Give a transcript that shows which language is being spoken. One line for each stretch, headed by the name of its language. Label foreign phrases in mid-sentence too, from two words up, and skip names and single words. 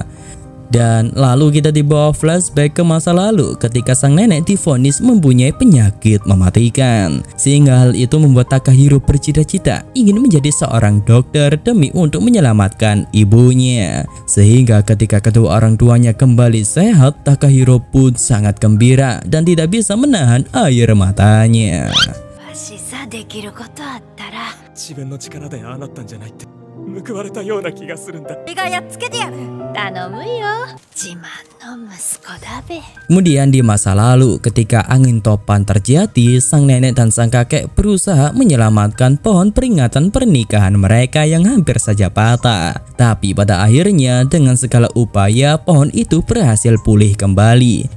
Indonesian: Dan lalu kita dibawa flashback ke masa lalu ketika sang nenek divonis mempunyai penyakit mematikan. Sehingga hal itu membuat Takahiro bercita-cita ingin menjadi seorang dokter demi untuk menyelamatkan ibunya. Sehingga ketika kedua orang tuanya kembali sehat, Takahiro pun sangat gembira dan tidak bisa menahan air matanya.
Japanese: 報われたような気がするんだ。俺がやっつけてやる。頼むよ。自慢の息子だべ。
Indonesian: Kemudian di masa lalu ketika angin topan terjadi, sang nenek dan sang kakek berusaha menyelamatkan pohon peringatan pernikahan mereka yang hampir saja patah. Tapi pada akhirnya dengan segala upaya pohon itu berhasil pulih kembali.